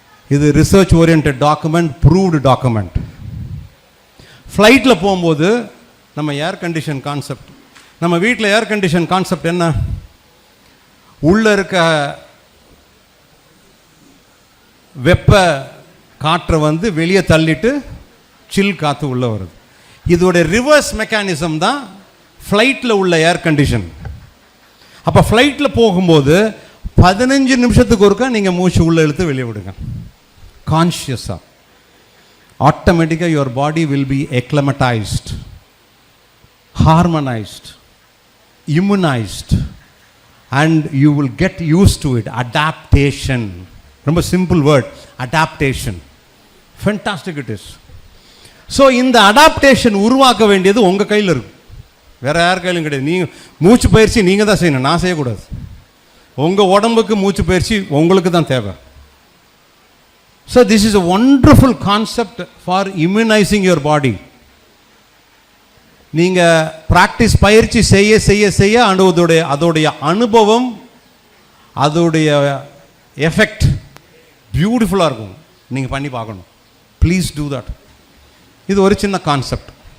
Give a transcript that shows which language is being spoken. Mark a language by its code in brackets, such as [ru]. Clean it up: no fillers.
[ta] இது research orient document, proved document. ஃப்ளைட்டில் போகும்போது நம்ம ஏர் கண்டிஷன் கான்செப்ட், நம்ம வீட்டில் ஏர் கண்டிஷன் கான்செப்ட் என்ன, உள்ளே இருக்க வெப்ப காற்றை வெளியே தள்ளிட்டு சில் காற்று உள்ளே வருது. இதோடைய ரிவர்ஸ் மெக்கானிசம் தான் ஃப்ளைட்டில் உள்ள ஏர் கண்டிஷன். அப்போ ஃப்ளைட்டில் போகும்போது 15 நிமிஷத்துக்கு ஒருக்கா நீங்கள் மூச்சு உள்ளே இழுத்து வெளியே விடுங்க கான்ஷியஸாக. [en] ஆட்டோமேட்டிக்காக your body will be acclimatized, harmonized, immunized, and you will get used to it. Adaptation. ரொம்ப simple word, adaptation. Fantastic it is. [ta] So இந்த அடாப்டேஷன் உருவாக்க வேண்டியது உங்கள் கையில் இருக்கும், வேற யார் கையிலும் கிடையாது. நீங்கள் மூச்சு பயிற்சி நீங்கள் தான் செய்யணும், நான் செய்யக்கூடாது. உங்கள் உடம்புக்கு மூச்சு பயிற்சி உங்களுக்கு தான் தேவை. [en] So this is a wonderful concept for immunizing your body. [ta] நீங்கள் ப்ராக்டிஸ் பயிற்சி செய்ய செய்ய செய்ய அதோடைய அனுபவம், அதோடைய எஃபெக்ட் பியூட்டிஃபுல்லாக இருக்கும். நீங்கள் பண்ணி பார்க்கணும். [en] Please do that. [ta] இது ஒரு சின்ன கான்செப்ட்.